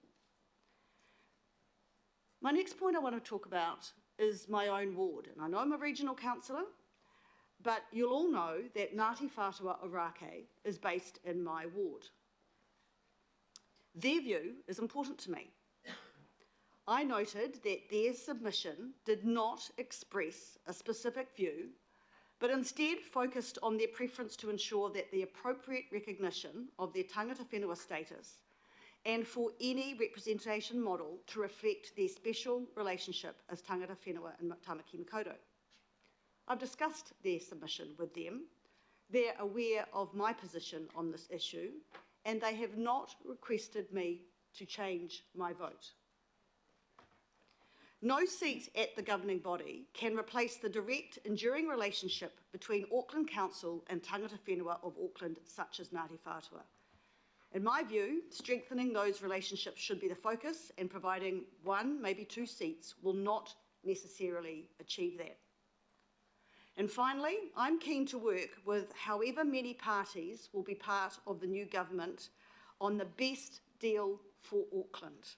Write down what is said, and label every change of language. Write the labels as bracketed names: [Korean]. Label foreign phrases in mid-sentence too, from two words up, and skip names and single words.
[English] My next point I want to talk about is my own ward, and I know I'm a regional councillor, but you'll all know that Ngāti Whātua Ōrākei is based in my ward. Their view is important to me. I noted that their submission did not express a specific view, but instead focused on their preference to ensure that the appropriate recognition of their [Māori] tangata whenua [English] status and for any representation model to reflect their special relationship as [Māori] tangata whenua [English] in Tamaki Makaurau. I've discussed their submission with them. They're aware of my position on this issue, and they have not requested me to change my vote. No seat at the governing body can replace the direct, enduring relationship between Auckland Council and [Māori] tangata whenua [English] of Auckland, such as Ngāti Whātua. In my view, strengthening those relationships should be the focus, and providing 1, maybe 2 seats will not necessarily achieve that. And finally, I'm keen to work with however many parties will be part of the new government on the best deal for Auckland.